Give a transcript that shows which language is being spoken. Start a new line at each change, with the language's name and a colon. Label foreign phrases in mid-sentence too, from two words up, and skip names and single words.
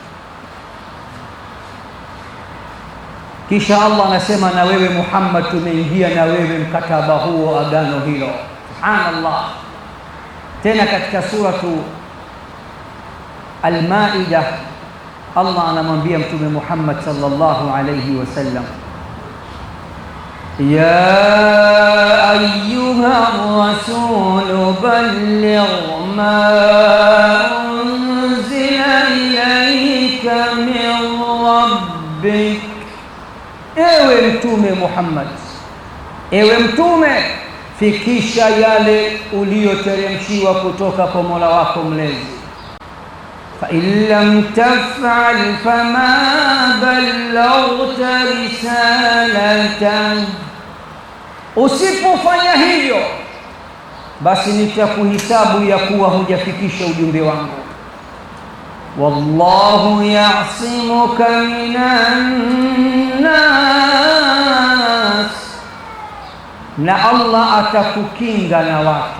Swahili: Kisha Allah anasema, na wewe Muhammad tumeingia na wewe mkataba huo, agano hilo. Subhanallah. Tena katika suratu Al-Maida Allah anamwambia Mtume Muhammad
Arabic: صلى الله عليه وسلم، يا أيها الرسول بلغ ما أنزل إليك من ربك.
Swahili: Ewe Mtume Muhammad, ewe Mtume, fikisha yale uliyoteremshiwa kutoka kwa Mola wako mlezi.
Arabic: فإن لم تفعل فما بلغت رسالته.
Swahili: Usipofanya hivyo, basi nitakuhisabu ya kuwa hujafikisha ujumbe wangu.
Arabic: والله يعصمك من الناس,
Swahili: na Allah atakukinga na watu.